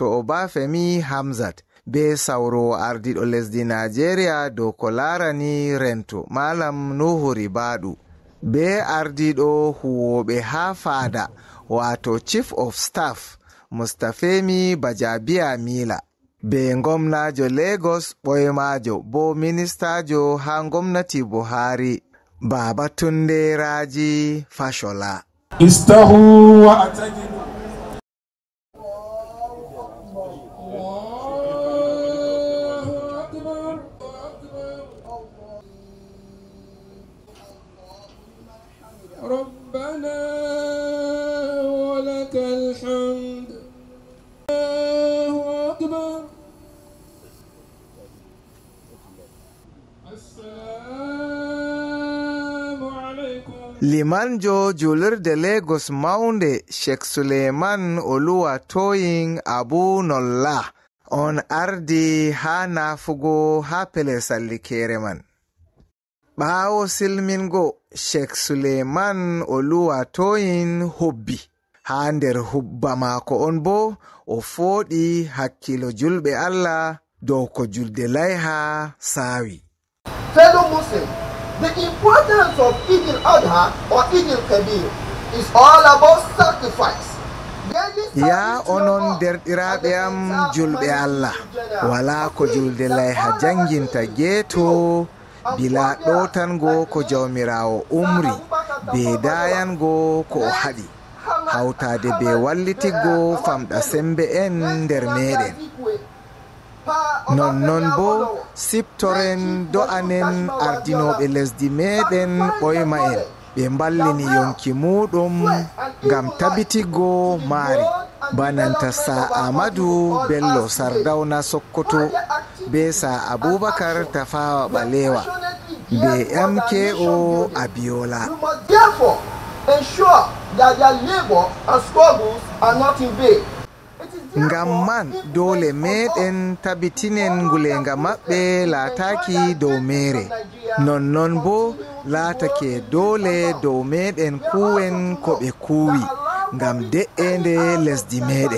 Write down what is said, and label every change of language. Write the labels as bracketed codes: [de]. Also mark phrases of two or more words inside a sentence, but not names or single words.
[ff] Obafemi Hamzat be sawro ardiɗo lesdi Nigeria dow ko larani rento Malam Nuhu Ribadu be ardiɗo huwoɓe ha fada wato [en] Chief of Staff [ff] Mustafemi Bajabiya Mila be gomnajo Lagos ɓoymajo bo ministajo ha gomnati Buhari Babatunde Raji Fashola. Istahu wa atajibu. [ar] ربنا ولك الحمد الله أكبر السلام عليكم. [ff] Limanjo julirde Lagos maunde Sheikh Suleiman Oluwatoyin Abu Nolla on ardi ha nafugo ha pelel sallikere man. Ɓaawo silmingo Sheikh Suleiman Oluwatoyin hubbi. Ha nder hubba mako on bo o foɗi hakkilo julɓe Allah dow ko julde layha sawi. [en] Fellow Muslims, the importance of Eid al-Adha or Eid al-Kabir is all about sacrifice. [ff] Ya onon derɗiraɓe am julɓe Allah, wala ko julde layha janginta geeto bila ɗotango ko jawmirawo umri be dayango ko o haɗi hawtade be wallitigo famɗa sembe en nder meɗen. Nonnon bo siptoren do'anen ardinoɓe lesdi meɗen ɓoyma en ɓe ballini yonki muɗum ngam tabitigo maari bananta sa Amadou Bello Sardauna Sokoto be sa Abubakar Tafawa Balewa be MKO Abiola. [en] You must therefore ensure that their labor and struggles are not in vain. [ff] Ngam man dole meɗen tabitinen ngulenga maɓɓe laataki dow mere. Nonnon bo laatake dole dow meɗen kuwen ko ɓe kuwi ngam de'ende lesdi meɗen.